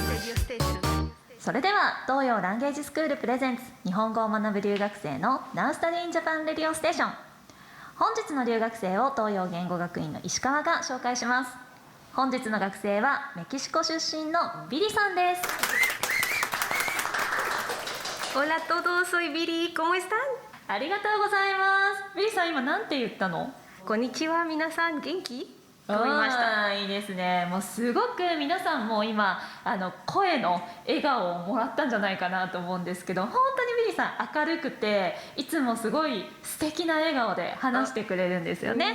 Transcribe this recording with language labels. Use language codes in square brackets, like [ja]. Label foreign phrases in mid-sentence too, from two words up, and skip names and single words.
[ja] それでは東洋ランゲージスクールプレゼンツ日本語を学ぶ留学生の Now Study in Japan Radio Station。本日の留学生を東洋言語学院の石川が紹介します。本日の学生はメキシコ出身のビリさんです。 [es] Hola a todos, soy Viri, ¿cómo están? [ja] ありがとうございます。ビリさん今なんて言ったの？こんにちは、皆さん元気？と言いました。いいですね。もうすごく皆さんも今声の笑顔をもらったんじゃないかなと思うんですけど、本当にビリさん明るくていつもすごい素敵な笑顔で話してくれるんですよね。